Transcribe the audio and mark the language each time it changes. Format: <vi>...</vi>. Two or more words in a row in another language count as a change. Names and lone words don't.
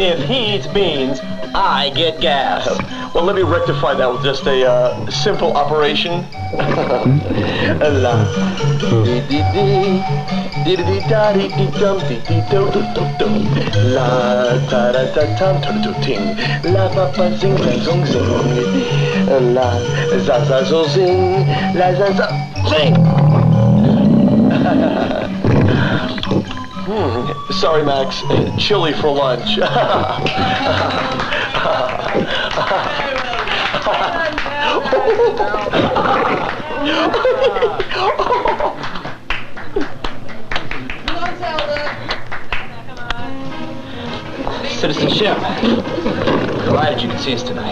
<en>If he eats beans, I get gas. Well, let me rectify that with just a simple operation. La papa zing zong zing, la za za zo zing, la za za zing. Sorry, Max. Chili for lunch. Citizen Shim, delighted you could see us tonight.</en>